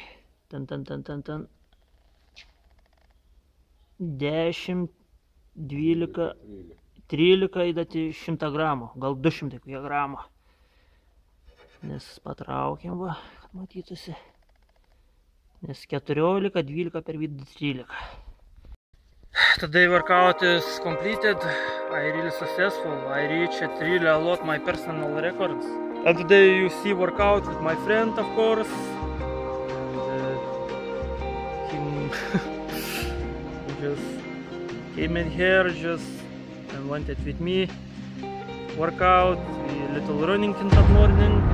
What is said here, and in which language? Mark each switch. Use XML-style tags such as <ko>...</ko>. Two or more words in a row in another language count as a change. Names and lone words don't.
<lt>Ten. 10, 12, 13 įdati 100 gramų, gal 200 gramų. Nes patraukiam, va, kad matytųsi. Nes 14, 12 per vidurį 13.</lt> <en>Today workout is completed. I really successful. I reached really a lot my personal records. And today you see workout with my friend, of course. Him just came in here and wanted with me workout, a little running in the morning.</en>